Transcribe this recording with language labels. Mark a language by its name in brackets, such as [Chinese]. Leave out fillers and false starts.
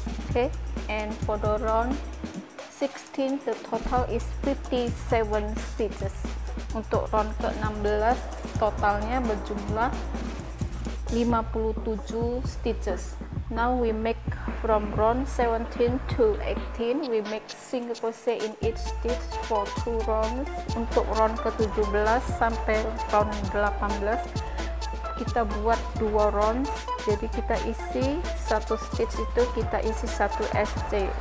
[English] Okay, and for the round 16 the total is 57 stitches. [Indonesian] Untuk round ke-16 totalnya berjumlah 57 stitches. [English] Now we make from round 17 to 18, we make single crochet in each stitch for 2 rounds. [Indonesian] Untuk round ke-17 sampai round 18 kita buat 2 rounds, jadi kita isi satu stitch itu kita isi satu SC.